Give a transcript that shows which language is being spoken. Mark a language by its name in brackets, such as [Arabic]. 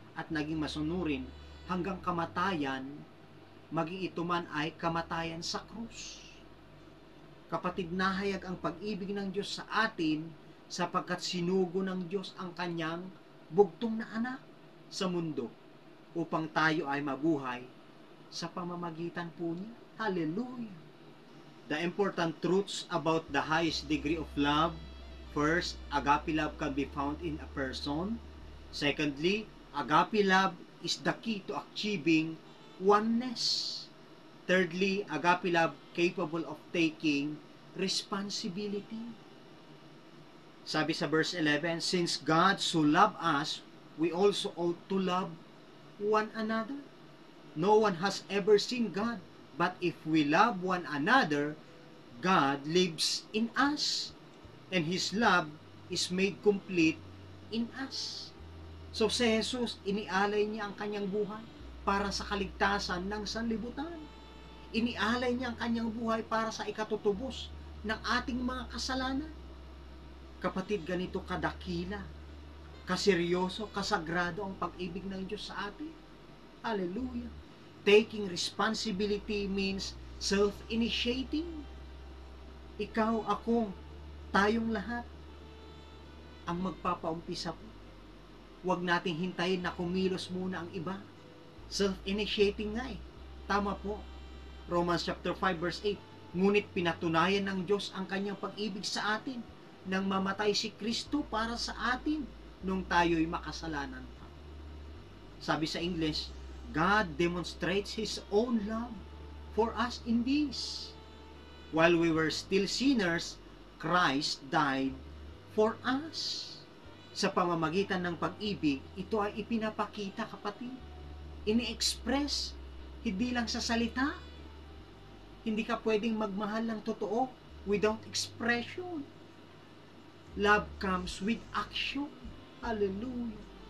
[Filipino] at naging masunurin hanggang kamatayan, maging ito man ay kamatayan sa krus. Kapatid, nahayag ang pag-ibig ng Diyos sa atin sapagkat sinugo ng Diyos ang kanyang bugtong na anak sa mundo upang tayo ay mabuhay sa pamamagitan po niya. Hallelujah! [English] The important truths about the highest degree of love. First, agape love can be found in a person. Secondly, agape love is the key to achieving oneness. Thirdly, agape love capable of taking responsibility. [Filipino] Sabi sa [English] verse 11, since God so loved us, we also ought to love one another. No one has ever seen God, but if we love one another, God lives in us, and His love is made complete in us. [Filipino] So si Jesus, inialay niya ang kanyang buhay para sa kaligtasan ng sanlibutan. Inialay niya ang kanyang buhay para sa ikatutubos ng ating mga kasalanan. Kapatid, ganito kadakila, kaseryoso, kasagrado ang pag-ibig ng Diyos sa atin. Hallelujah! [English] Taking responsibility means self-initiating. [Filipino] Ikaw, ako, tayong lahat ang magpapaumpisa po. Huwag nating hintayin na kumilos muna ang iba. Self-initiating nga eh. Tama po. [English] Romans chapter 5 verse 8. [Filipino] Ngunit pinatunayan ng Diyos ang kanyang pag-ibig sa atin nang mamatay si Kristo para sa atin nung tayo'y makasalanan pa. Sabi sa [English] English, God demonstrates His own love for us in this. While we were still sinners, Christ died for us. [Filipino] Sa pamamagitan ng pag-ibig, ito ay ipinapakita, kapatid. Ini-express, hindi lang sa salita. Hindi ka pwedeng magmahal ng totoo [English] without expression. Love comes with action. Hallelujah.